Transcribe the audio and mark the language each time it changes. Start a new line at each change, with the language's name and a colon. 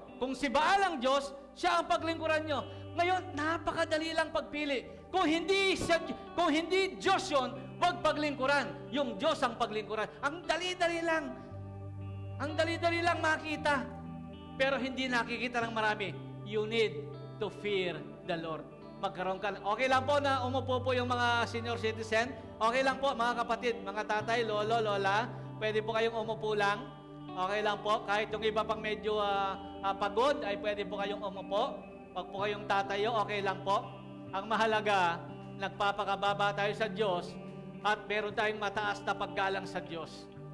Filipino: Kung si Baal ang Diyos, siya ang paglingkuran nyo. Ngayon, napakadali lang pagpili. Kung hindi Diyos yun, huwag paglingkuran. Yung Diyos ang paglingkuran. Ang dali-dali lang. Ang dali-dali lang makita. Pero hindi nakikita ng marami.
English: You need to fear the Lord.
Filipino: Magkaroon ka. Okay lang po na umupo po yung mga senior citizen. Okay lang po, mga kapatid, mga tatay, lolo, lola. Pwede po kayong umupo lang. Okay lang po. Kahit yung iba pang medyo pagod, ay pwede po kayong umupo. Pag po kayong tatayo, okay lang po. Ang mahalaga, nagpapakababa tayo sa Diyos at meron tayong mataas na paggalang sa Diyos.